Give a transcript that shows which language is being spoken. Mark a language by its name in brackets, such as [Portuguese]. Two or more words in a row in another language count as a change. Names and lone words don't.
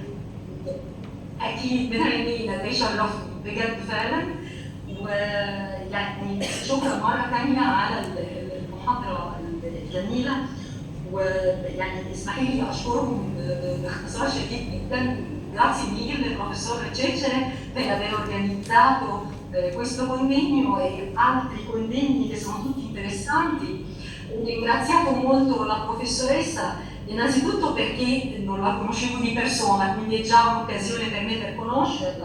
[Arabic] اكيد من عينينا، ده يشرفني بجد فعلا. ويعني شكرا مره ثانيه على المحاضره الجميله، ويعني اسمحي لي اشكركم باختصار شديد جدا. [Italian] Grazie mille professor Cecere per aver organizzato questo convegno e altri convegni che sono tutti interessanti. Ho ringraziato molto la professoressa, innanzitutto perché non la conoscevo di persona, quindi è già un'occasione per me per conoscerla.